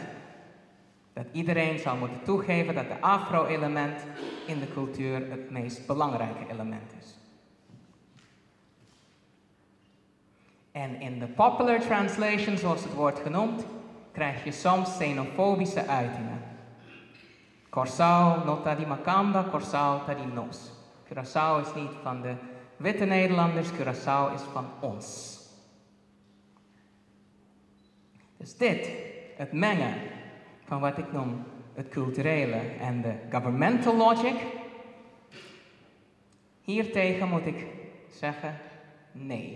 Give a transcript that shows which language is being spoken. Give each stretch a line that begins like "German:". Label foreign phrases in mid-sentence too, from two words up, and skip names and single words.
Dutch: Dat iedereen zou moeten toegeven dat de afro-element in de cultuur het meest belangrijke element is. En in de
English: popular translation,
Dutch: zoals het wordt genoemd, krijg je soms xenofobische uitingen.
Papiamento: Corso nota di Macamba, Corso ta di nos.
Dutch: Curaçao is niet van de witte Nederlanders, Curaçao is van ons. Dus dit, het mengen van wat ik noem het culturele en de
English: governmental logic.
Dutch: Hiertegen moet ik zeggen nee.